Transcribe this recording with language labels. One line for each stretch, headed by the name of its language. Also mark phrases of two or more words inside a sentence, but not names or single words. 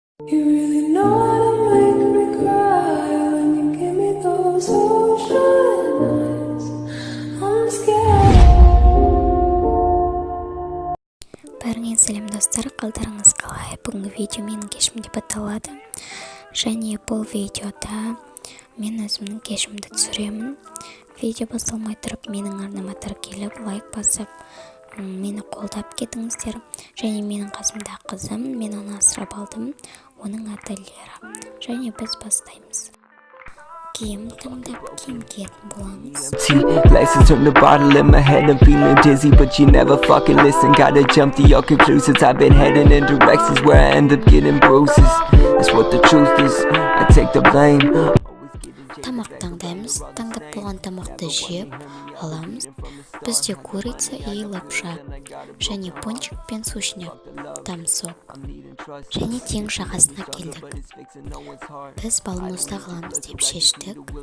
English: You really know how to make me cry when you give me those ocean eyes. I'm scared.
Kazakh: Бәріңе сәлем достар, қалдарыңыз қалай? Бүгінгі видео менің кешім деп аталады. Және бұл видеода мен өзімнің кешімді түсіремін. Видео басталмай тұрып менің арнама тіркеліп, лайк басып, мені қолдап кетіңіздер. Және менің қасымда қызым, мен оны асырап алдым. Оның аты Лера. Және біз бастаймыз. Киім таңдап киім киетін боламыз.
English: Glasses turn the bottle in my head. I'm feeling dizzy, but you never fucking listen. Gotta jump to your conclusions. I've been heading in directions where I end up getting bruises. That's what the truth is. I take the blame.
Kazakh: Тамақ таңдаймыз. Таңдап болған тамақты жеп аламыз. Бізде
Russian: курица и лапша.
Kazakh: Және пончик пен сушняк, тамсок. Және тең жағасына келдік. Біз балмұзды аламыз деп шештік.